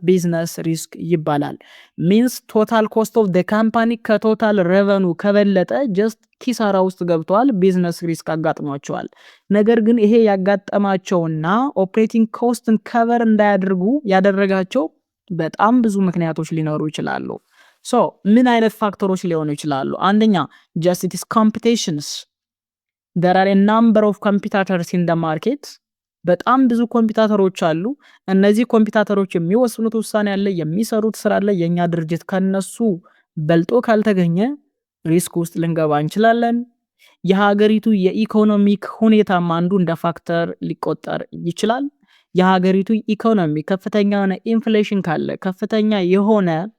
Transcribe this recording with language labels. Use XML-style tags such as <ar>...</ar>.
<am>ቢዝነስ ሪስክ ይባላል። ሚንስ ቶታል ኮስት ኦፍ ዘ ካምፓኒ ከቶታል ሬቨኑ ከበለጠ ጀስት ኪሳራ ውስጥ ገብተዋል፣ ቢዝነስ ሪስክ አጋጥሟቸዋል። ነገር ግን ይሄ ያጋጠማቸውና ኦፕሬቲንግ ኮስትን ከቨር እንዳያደርጉ ያደረጋቸው በጣም ብዙ ምክንያቶች ሊኖሩ ይችላሉ። ሶ ምን አይነት ፋክተሮች ሊሆኑ ይችላሉ?</am> <en>አንደኛ just it is competitions. there are a number of competitors in the market</en> <am>በጣም ብዙ ኮምፒውተሮች አሉ። እነዚህ ኮምፒውተሮች የሚወስኑት ውሳኔ አለ፣ የሚሰሩት ስራ አለ። የኛ ድርጅት ከነሱ በልጦ ካልተገኘ ሪስክ ውስጥ ልንገባ እንችላለን። የሀገሪቱ የኢኮኖሚክ ሁኔታ አንዱ እንደ ፋክተር ሊቆጠር ይችላል። የሀገሪቱ ኢኮኖሚ ከፍተኛ የሆነ ኢንፍሌሽን ካለ፣ ከፍተኛ የሆነ</am>